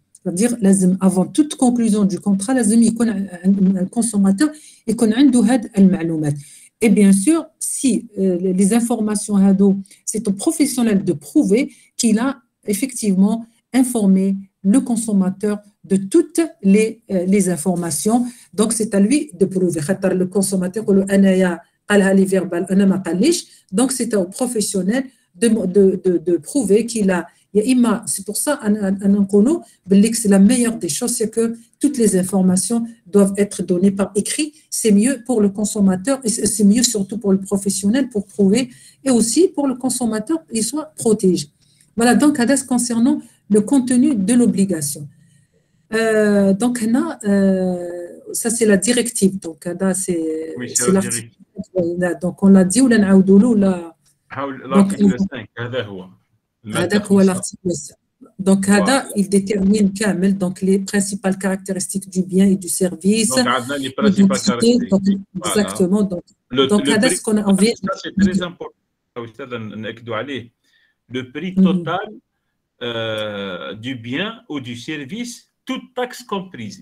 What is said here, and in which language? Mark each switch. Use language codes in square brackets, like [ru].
[fr] C'est-à-dire, avant toute conclusion du contrat, un consommateur [ar] يكون عنده هاد المعلومات. [fr] Et bien sûr, si les informations, c'est au professionnel de prouver qu'il a effectivement informé le consommateur de toutes les informations. Donc, c'est à lui de prouver. [ar] Le consommateur, قالها لي فيربال انا ما قاليش. [fr] Donc c'est au professionnel de prouver qu'il a [ar] يا اما. [fr] C'est pour ça [ar] انا نقولوا باللي [fr] c'est la meilleure des choses, c'est que toutes les informations doivent être données par écrit. C'est mieux pour le consommateur et c'est mieux surtout pour le professionnel pour prouver, et aussi pour le consommateur il soit protégé. Voilà, donc concernant le contenu de l'obligation. Donc là, ça c'est la directive. Donc là c'est l'article. Donc on l'a dit ou [ar] نعاودوا له [fr] l'article 5 [ar] هذا هو. هذاك هو l'article 5. [fr] Donc [ar] هذا [fr] il détermine [ar] كامل [fr] donc les principales caractéristiques du bien et du service. Donc [ar] عندنا [fr] les principales caractéristiques. Exactement. Donc [ar] هذا [fr] ce qu'on a envie. C'est très important [ar] أستاذ نأكدوا عليه. [fr] Le prix total du bien ou du service, toute taxe comprise.